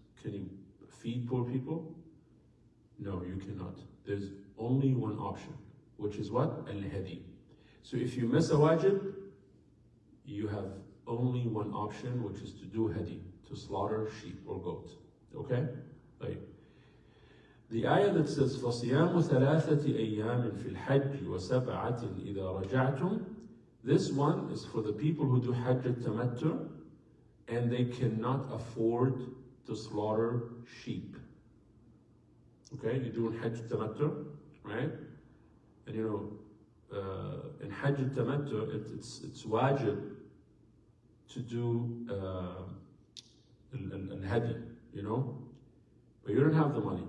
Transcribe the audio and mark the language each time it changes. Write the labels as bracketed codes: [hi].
[en] Can you feed poor people? No, you cannot. There's only one option, which is what? Al-hadi. So if you miss a wajib, you have only one option, which is to do hadi, to slaughter sheep or goat. Okay? Right. The ayah that says, [ar] فَصِيَامُ ثَلَاثَةِ أَيَّامٍ فِي الْحَجِّ وَسَبْعَةٍ إِذَا رَجَعْتُمْ. [en] This one is for the people who do Hajj al-Tamattu and they cannot afford to slaughter sheep. Okay, you're doing Hajj al-Tamattu, right? And you know, in Hajj al-Tamattu, it's wajib to do al-hadi, you know? But you don't have the money.